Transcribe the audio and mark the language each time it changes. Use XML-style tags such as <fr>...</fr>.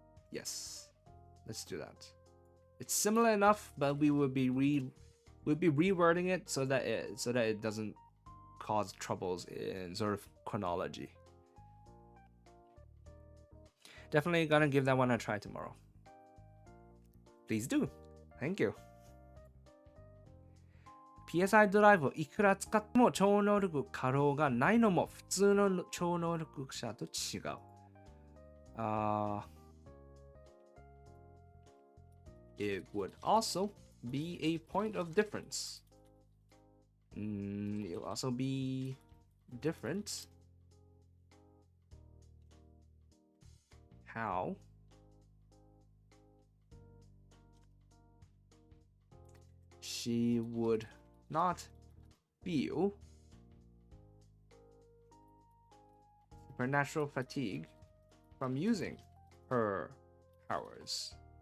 <en>Yes, let's do that. It's similar enough, but we would be rewording it so that it doesn't cause troubles in sort of chronology. Definitely gonna give that one a try tomorrow. Please do. Thank you.</en> <ja>PSI ドライブをいくら使っても超能力過労がないのも普通の超能力者と違う。</ja> <en>It would also be a point of difference. It will also be different how she would not feel supernatural fatigue from using her powers.</en>